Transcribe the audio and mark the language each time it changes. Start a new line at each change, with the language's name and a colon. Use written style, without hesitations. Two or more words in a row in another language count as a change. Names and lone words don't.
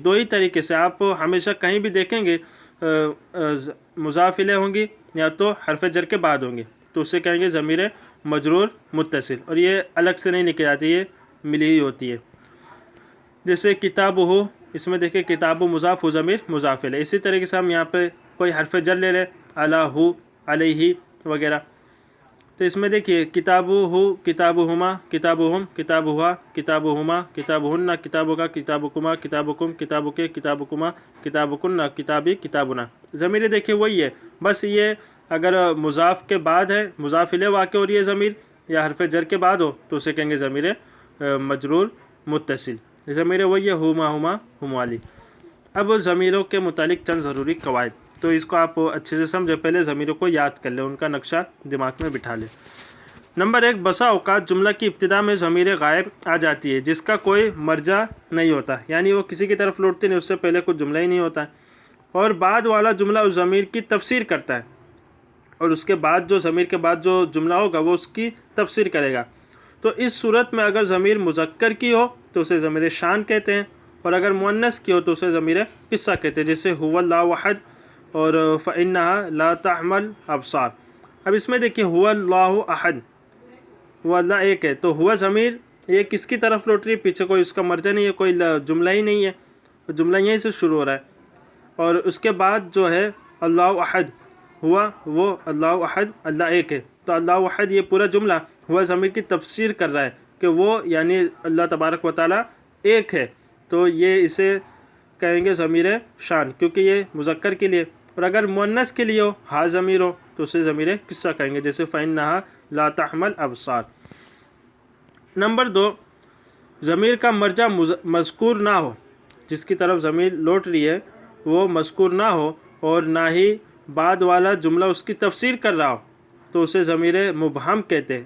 Hindi: दो ही तरीके से आप हमेशा कहीं भी देखेंगे मुज़ाफ़ इलैह होंगी या तो हरफ जर के बाद होंगी, तो उसे कहेंगे ज़मीर मजरूर मुत्तसिल, और ये अलग से नहीं लिखी जाती, ये मिली ही होती है। जैसे किताब हो, इसमें देखिए किताब मुज़ाफ़ हो ज़मीर मुज़ाफ़ इलैह। इसी तरीके से हम यहाँ पे कोई हरफ जर ले लें,
Arabic: على هُ، عليه
Hindi: वगैरह, तो इसमें देखिए
Arabic: كتابُ هُ، كتابُهما، كتابُهم، كتابُها، كتابُهما، كتابُهنّ، كتابُكَ، كتابُكما، كتابُكم، كتابُكِ، كتابُكما، كتابُكنّ، كتابي، كتابُنا.
Hindi: ज़मीर देखिए वही है, बस ये अगर मुज़ाफ़ के बाद है, मुज़ाफ़ इलैह वाक़ हो रही है ज़मीर, या हरफ जर के बाद हो तो उसे कहेंगे ज़मीर मजरूर मुत्तसिल। ज़मीर वही है,
Arabic: هما، هما، هما لي.
Hindi: अब ज़मीरों के मुतालिक चंद ज़रूरी कवायद, तो इसको आप अच्छे से समझे, पहले ज़मीरों को याद कर लें, उनका नक्शा दिमाग में बिठा लें। नंबर 1, बसा औक़ात जुमला की इब्तिदा में ज़मीर गायब आ जाती है जिसका कोई मर्जा नहीं होता, यानी वो किसी की तरफ लौटती नहीं, उससे पहले कुछ जुमला ही नहीं होता है, और बाद वाला जुमला उस ज़मीर की तफसीर करता है, और उसके बाद जो ज़मीर के बाद जो जुमला होगा वो उसकी तफसीर करेगा। तो इस सूरत में अगर ज़मीर मुज़क्कर की हो तो उसे ज़मीर शान कहते हैं, और अगर मुअन्नस की हो तो उसे ज़मीर किस्सा कहते हैं, जैसे
Arabic: هو الله أحد
Hindi: और
Arabic: فإنها لا تعمى الأبصار.
Hindi: अब इसमें देखिए
Arabic: هو الله أحد,
Hindi: हुआ अल्लाह एक है, तो हुआ ज़मीर ये किसकी तरफ लौट रही है? पीछे कोई उसका मर्जा नहीं है, कोई जुमला ही नहीं है, तो जुमला यहीं से शुरू हो रहा है। और उसके बाद जो है
Arabic: الله أحد
Hindi: हुआ, वो
Arabic: الله أحد
Hindi: अल्लाह एक है, तो
Arabic: الله أحد
Hindi: ये पूरा जुमला हुआ ज़मीर की तफसीर कर रहा है कि वो यानी
Arabic: الله تبارك وتعالى
Hindi: एक है, तो ये इसे कहेंगे ज़मीर शान, क्योंकि ये मुज़क्कर के लिए। और अगर मुअन्नस के लिए हो, हा ज़मीर हो, तो उसे ज़मीर किस्सा कहेंगे, जैसे
Arabic: فإنها لا تعمى الأبصار.
Hindi: नंबर 2, ज़मीर का मर्जा मज़कूर ना हो, जिसकी तरफ ज़मीर लौट रही है वो मज़कूर ना हो और ना ही बाद वाला जुमला उसकी तफसीर कर रहा हो, तो उसे ज़मीर मुबहम कहते हैं।